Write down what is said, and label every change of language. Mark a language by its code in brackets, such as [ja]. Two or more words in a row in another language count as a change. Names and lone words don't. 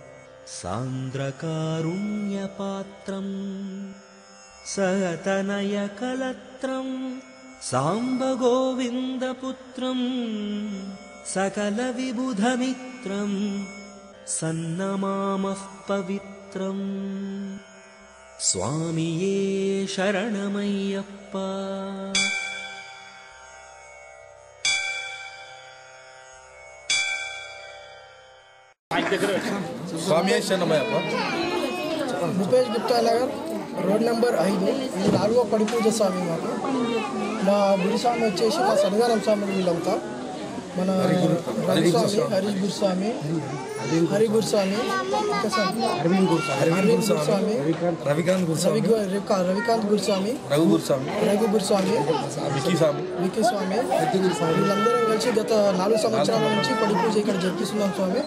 [sa] सान्द्रकारुण्यपात्रं सतनयकलत्रं साम्बगोविन्दपुत्रं सकलविबुधमित्रं सन्नमामः पवित्रम् स्वामिये शरणमय्यप्पा स्वामी शरणमయ్యప్ప [te] భూపేష్ గుప్తా నగర్ రోడ్ నెంబర్ 5 ఇది 4వ పడి పూజ స్వామి మాకు మా గురు స్వామి వచ్చేసి మా సన్నిధానం స్వామి వీళ్ళంతా మన హరీష్ గురుస్వామి హరి గురుస్వామి అరవింద్ గురుస్వామి రవికాంత్ గురుస్వామి రఘు గురుస్వామి వికీ స్వామి వీళ్ళందరం కలిసి గత 4 సంవత్సరాల నుంచి పడి పూజ ఇక్కడ జరిపిస్తున్నాం స్వామి.